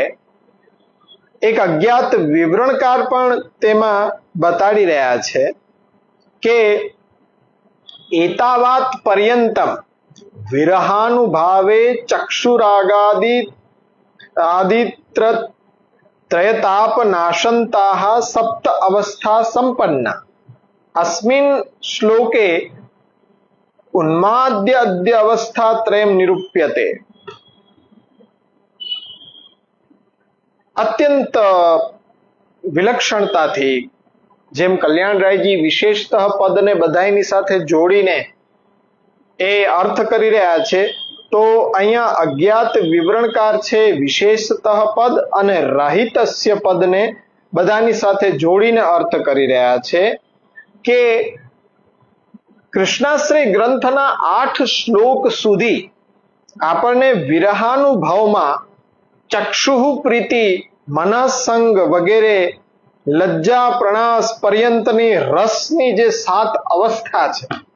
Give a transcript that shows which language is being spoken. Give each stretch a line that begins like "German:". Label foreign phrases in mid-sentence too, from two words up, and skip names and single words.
Gujarati: એક અજ્ઞાત વિવરણકાર પણ તેમાં બતાડી રહ્યા છે કે
Sanskrit: एतावत् पर्यन्तम् विरहानुभावे चक्षुरागादि त्रयताप नाशान्ताः सप्त अवस्था सम्पन्ना अस्मिन् श्लोके उन्माद्य अद्य अवस्था त्रयम निरूप्यते.
Gujarati: અત્યંત વિલક્ષણતાથી જેમ કલ્યાણરાયજી વિશેષતઃ પદને બધાની સાથે જોડીને એ અર્થ કરી રહ્યા છે, તો અહીંયા અજ્ઞાત વિવરણકાર છે વિશેષતઃ પદ અને રહિતસ્ય પદને બધાની સાથે જોડીને અર્થ કરી રહ્યા છે કે કૃષ્ણાશ્રય ગ્રંથના 8 શ્લોક સુધી આપણને વિરહાનુભવમાં ચક્ષુઃ પ્રીતિ, મનસંગ વગેરે લજ્જા પ્રણાસ પર્યંતની રસની જે 7 અવસ્થા છે